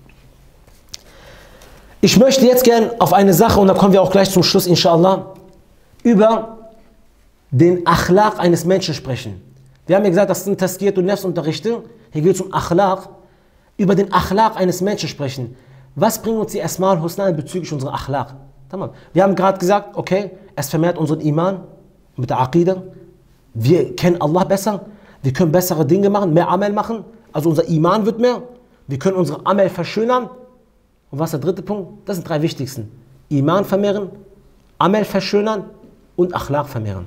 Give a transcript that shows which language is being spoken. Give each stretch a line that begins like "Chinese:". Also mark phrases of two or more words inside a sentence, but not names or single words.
German: Ich möchte jetzt gerne auf eine Sache, und da kommen wir auch gleich zum Schluss, inshallah, über den Akhlaq eines Menschen sprechen. Wir haben ja gesagt, das sind Tazkiyat und Nafs-Unterrichte. Hier geht es um Akhlaq. Über den Akhlaq eines Menschen sprechen. Was bringt uns die
Arabic: أسماء الحسنى
German: bezüglich unserer Akhlaq? Wir haben gerade gesagt, okay, es vermehrt unseren Iman mit der Aqidah. Wir kennen Allah besser. Wir können bessere Dinge machen, mehr Amal machen. Also unser Iman wird mehr. Wir können unsere Amal verschönern. Und was ist der dritte Punkt? Das sind drei wichtigsten. Iman vermehren, Amal verschönern und Akhlaq vermehren.